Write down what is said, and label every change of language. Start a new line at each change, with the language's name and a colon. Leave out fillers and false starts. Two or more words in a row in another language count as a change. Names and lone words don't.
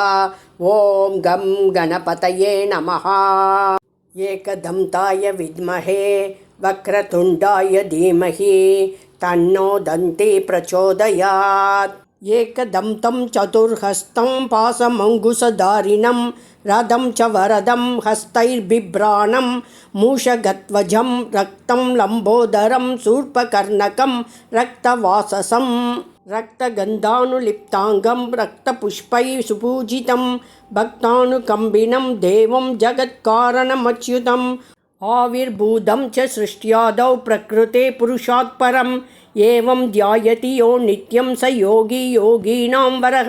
Sanskrit: ॐ गं गणपतये नमः. एकदन्ताय विद्महे वक्रतुण्डाय धीमहि तन्नो दन्ती प्रचोदयात्. एकदन्तं चतुर्हस्तं पाशमङ्कुशधारिणम् रथं च वरदं हस्तैर्बिभ्राणं मूषगध्वजं रक्तं लम्बोदरं शूर्पकर्णकं रक्तवाससं रक्तगन्धानुलिप्ताङ्गं रक्तपुष्पैः सुपूजितं भक्तानुकम्बिनं देवं जगत्कारणमच्युतम् आविर्भूतं च सृष्ट्यादौ प्रकृते पुरुषात् परम् एवं ध्यायति यो नित्यं स योगी योगीनां वरः।